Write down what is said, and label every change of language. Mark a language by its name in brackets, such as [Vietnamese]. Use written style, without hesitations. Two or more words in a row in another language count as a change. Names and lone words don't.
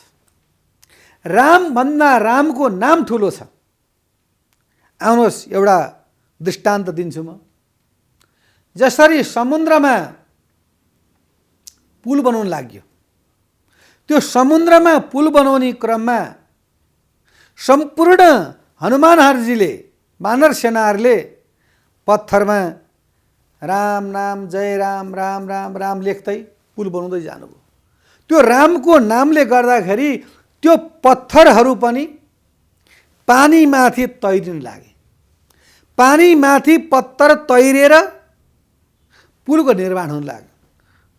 [Nepali] राम भन्दा रामको नाम ठुलो छ। आउनुहोस् एउटा दृष्टान्त दिन्छु म। जसरी समुद्रमा पुल बनाउन लाग्यो, त्यो समुद्रमा पुल बनाउने क्रममा सम्पूर्ण हनुमानहरुजीले, वानर सेनाहरूले पत्थरमा राम नाम जय राम राम राम राम लेख्दै पुल बनाउँदै जानुभयो। त्यो रामको नामले गर्दाखेरि त्यो पत्थरहरू पनि पानी माथि तैरिन लागे। पानी माथि पत्थर तैरेर पुलको निर्माण हुन लाग्यो।